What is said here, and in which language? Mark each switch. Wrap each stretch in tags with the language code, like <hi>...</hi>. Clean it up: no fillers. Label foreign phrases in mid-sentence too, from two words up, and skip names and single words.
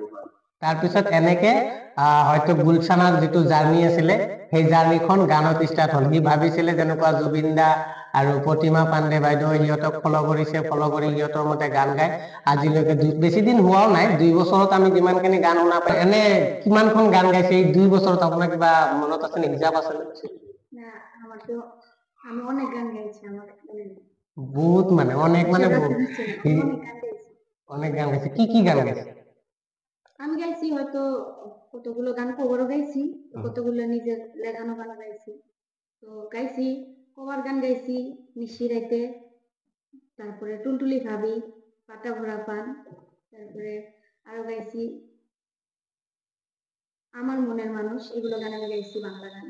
<as>তাৰপিছত এনেকে হয়তো গুলশানাৰ যিটো জাৰ্ণি আছিলে সেই জাৰ্ণিখন গানত ষ্টাৰ্ট হ'ল সি ভাবিছিলে যেনেকুৱা জুবিন দা আৰু প্ৰতিমা পাণ্ডে বাইদেউ সিহঁতক ফলো কৰিছে ফলো কৰি সিহঁতৰ মতে গান গায় আজিলৈকে বেছি দিন হোৱাও নাই 2 বছৰত আমি যিমানখিনি গান শুনা পাই এনে কিমানখন গান গাইছে এই 2 বছৰত আপোনাৰ কিবা মনত আছে নে হিচাপ আছে</as> <bn>না আমার তো আমি অনেক গান গাইছি আমার বহুত মানে অনেক মানে অনেক গান গাইছি অনেক গান গাইছে কি গান গাইছে আমি গাইছি হয়তো কতগুলো গান কভারও গাইছি কতগুলো নিজের লেখানো গান গাইছি তো গাইছি কভার গান গাইছি মিষ্টি রাইতে তারপরে টুলটুলি ভাবি পাটা ভরা পান তারপরে আরো গাইছি আমার মনের মানুষ এগুলো গান আমি গাইছি বাংলা গান</bn>